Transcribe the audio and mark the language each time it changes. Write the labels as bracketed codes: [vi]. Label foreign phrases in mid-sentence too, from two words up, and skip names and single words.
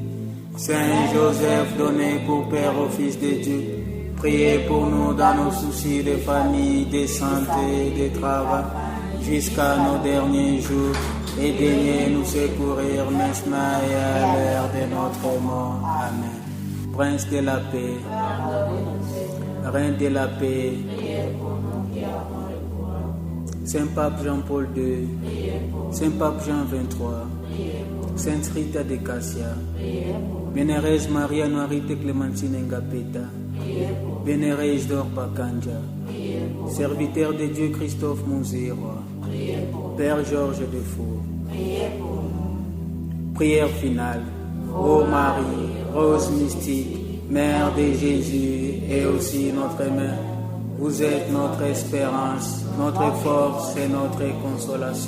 [fr] Saint Joseph, donné pour Père au Fils de Dieu, priez pour nous dans nos soucis de famille, de santé, de travail, jusqu'à nos derniers jours, et daignez nous secourir maintenant et à l'heure de notre mort. Amen. Prince de la paix, Reine de la paix, Saint Pape Jean-Paul II, Saint Pape Jean XXIII, Sainte Rita de Cassia, Vénéreuse Maria Noirite Clémentine Ngapeta, Vénéré Isidore Pakanja, Serviteur de Dieu Christophe Mouzérois, Père Georges Defour. Prière finale. Ô Marie, rose mystique, Mère de Jésus et aussi notre Mère, vous êtes notre espérance, notre force et notre consolation.